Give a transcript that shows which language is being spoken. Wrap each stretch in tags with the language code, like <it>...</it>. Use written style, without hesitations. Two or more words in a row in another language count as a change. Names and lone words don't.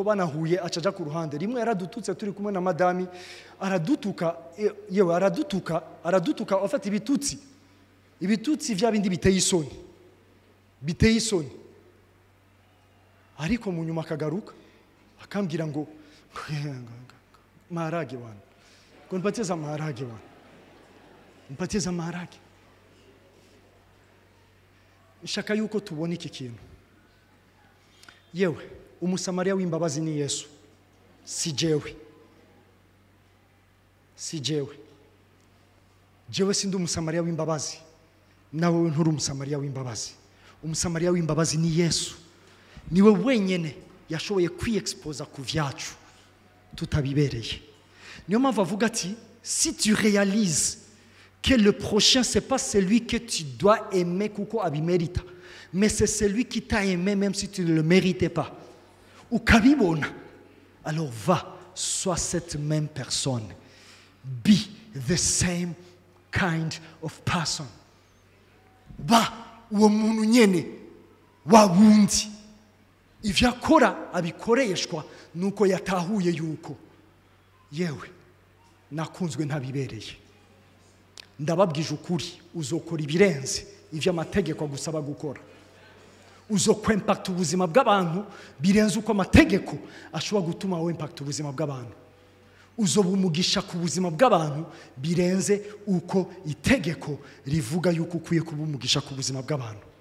<rn>banahuye acaja ku ruhande rimwe yaradututse turi kumwe na madami aradutuka yewe aradutuka afata ibitutsi vya bindi biteye isoni ariko mu nyuma akagaruka akambwira ngo</rn> <sw>maharage wana</sw> <rn>ngo</rn> <sw>nipatiza maharage wana nipatiza maharage</sw> <rn>nshaka yuko tubona iki kintu yewe umusamariya w'imbabazi ni Yesu si jewe sindi umusamariya w'imbabazi nawe nturi umusamariya w'imbabazi umusamariya w'imbabazi ni Yesu niwe wenyene yashoboye kwiexposa ku vyacu tutabibereye niyo mpamvu avuga ati</rn> <fr>si tu réalises que le prochain c'est pas celui que tu dois aimer</fr> <rn>kuko abimerita</rn> <fr>mais c'est celui qui t'a aimé même si tu ne le méritais pas ukabibona alors va sois cette même personne</fr> <en>be the same kind of person</en> <rn>ba uwo muntu nyene wa wundi ivyo akora abikoreshwa nuko yatahuye yuko yewe nakunzwe ntabibereye ndababwije ukuri uzokora ibirenze ivyo amategeko agusaba gukora uzokwempacta ubuzima bw'abantu birenze uko amategeko ashobora gutuma wowe impacta ubuzima bw'abantu uzoba umugisha ku buzima bw'abantu birenze uko itegeko rivuga yuko ukwiye kuba umugisha ku buzima bw'abantu.</rn>